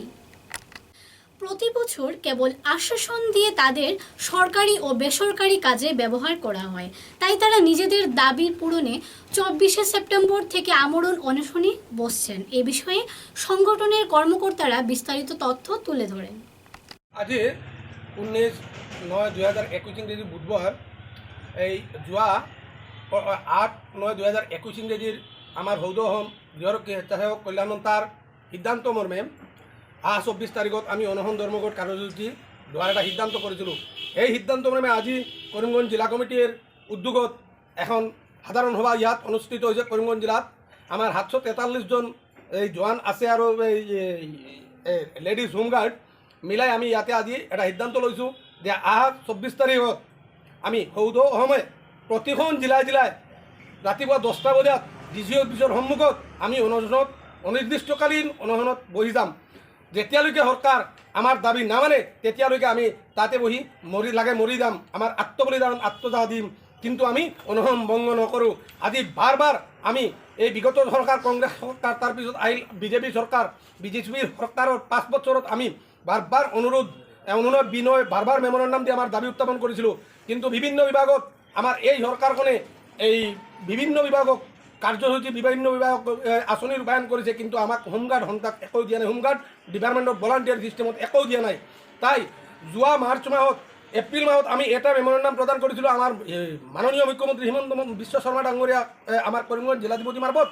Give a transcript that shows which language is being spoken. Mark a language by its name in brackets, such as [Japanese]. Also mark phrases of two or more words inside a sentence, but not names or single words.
[Bangla] প্রতি বছর কেবল আশ্বাসন দিয়ে তাদের সরকারি ও বেসরকারি কাজে ব্যবহার করা হয়, তাই তারা নিজেদের দাবির পূরণে 24শে সেপ্টেম্বর থেকে আমরণ অনশনে বসছেন। এ বিষয়ে সংগঠনের কর্মকর্তারা বিস্তারিত তথ্য তুলে ধরেন। [Assamese] আজ 19/9/2021 ইংরেজি বুধবার এই যোৱা 8/9/2021 ইংরেজির আমার সৌদ অসম গৃহরক্ষী স্বেচ্ছাসেবক কল্যাণ সন্থাৰ সিদ্ধান্ত মৰ্মে 24 তাৰিখত আমি অনশন ধৰ্মঘট কাৰ্যসূচী লোৱাৰ এটা সিদ্ধান্ত কৰিছিলোঁ। এই সিদ্ধান্ত মৰ্মে আজি কৰিমগঞ্জ জিলা কমিটিৰ উদ্যোগত এখন সাধাৰণ সভা ইয়াত অনুষ্ঠিত হৈছে। কৰিমগঞ্জ জিলাত আমাৰ 743 জন এই জোৱান আছে আৰু এই [English] ladies home guard [Assamese] মিলাই আমি ইয়াতে আজি এটা সিদ্ধান্ত লৈছোঁ যে 24 তাৰিখত আমি সৌদ অসমে প্ৰতিখন জিলাই জিলাই ৰাতিপুৱা 10টা বজাত [English] DC office [Assamese] সন্মুখত আমি অনশনত অনিৰ্দিষ্টকালীন অনশনত বহি যাম। যেতিয়ালৈকে সরকার আমার দাবি না মানে তেতিয়ালৈকে আমি তাতে বহি মরি যাম, আমার আত্মবলিদান আত্মদাহ দিম, কিন্তু আমি অনশন ভঙ্গ নকৰোঁ। আজি বারবার আমি এই বিগত সরকার কংগ্রেস সরকার তাৰপিছত আহিল বিজেপি সরকার, বিজেপির সরকারের 5 বছৰত আমি বারবার অনুরোধ বিনয় বারবার মেমোরেন্ডাম দিয়ে আমার দাবি উত্থাপন করেছিল, কিন্তু বিভিন্ন বিভাগত আমার এই সরকারখনে এই বিভিন্ন বিভাগক কাৰ্যসূচী বিভিন্ন বিভাগ আঁচনি ৰূপায়ণ কৰিছে, কিন্তু আমাক হোমগাৰ্ড সন্থাক একো দিয়া নাই। [English] home guard department of volunteer system [Assamese] একো দিয়া নাই। তাই যোৱা মাৰ্চ মাহত এপ্ৰিল মাহত আমি এটা মেমোৰেণ্ডাম প্ৰদান কৰিছিলোঁ আমাৰ মাননীয় মুখ্যমন্ত্ৰী হিমন্ত বিশ্ব শৰ্মা ডাঙৰীয়া আমাৰ কৰিমগঞ্জ জিলাধিপতি মাৰফত।